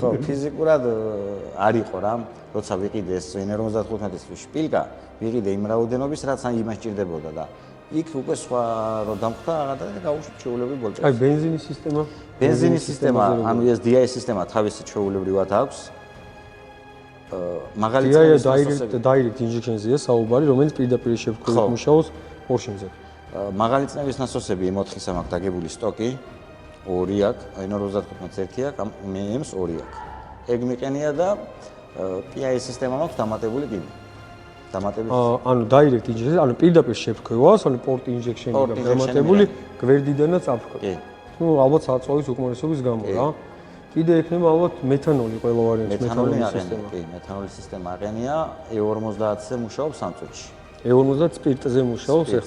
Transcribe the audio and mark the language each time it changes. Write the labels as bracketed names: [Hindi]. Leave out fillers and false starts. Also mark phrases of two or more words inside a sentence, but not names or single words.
[Georgian] ხო, ფიზიკურად არ იყო რა, როცა ვიყიდე ეს N55-ის შპილკა, ვიყიდე იმ რაოდენობის, რაც იმას ჭირდებოდა და იქ უკვე სხვა რო დამხდა და გაუშვით ჩვეულებრივ ბოლჭებს. აი ბენზინის სისტემა? ბენზინის სისტემა, ანუ ეს DI სისტემა თავისი ჩვეულებრივად აქვს. მაგალითად [English] direct injection- [Georgian] ზეა საუბარი, რომელიც პირდაპირ შეფრქვევით მუშაობს Porsche-ზე. მაღალი წნევის насосები M4-ისა მაქვს დაგებული სტოკი, 2 აქვს, N55-ს 1 აქვს, M-ს 2 აქვს. ეგ მიყენია და PI სისტემა მაქვს დამატებული კიდე. ანუ [English] direct injection, [Georgian] ანუ პირდაპირ შეფრქვევას, ანუ [English] port injection- [Georgian] ი გაქვს დამატებული, გვერდიდანაც აფრქვევს. კი. ნუ ალბათ საწვავის უკმარისობის გამო რა. კიდე ექნება ალბათ მეთანოლი ყველა ვარიანტის მეთანოლის სისტემა. კი, მეთანოლის სისტემა აყენია, E50-ზე მუშაობს ამ წუთში. E50 სპირტზე მუშაობს ახლა.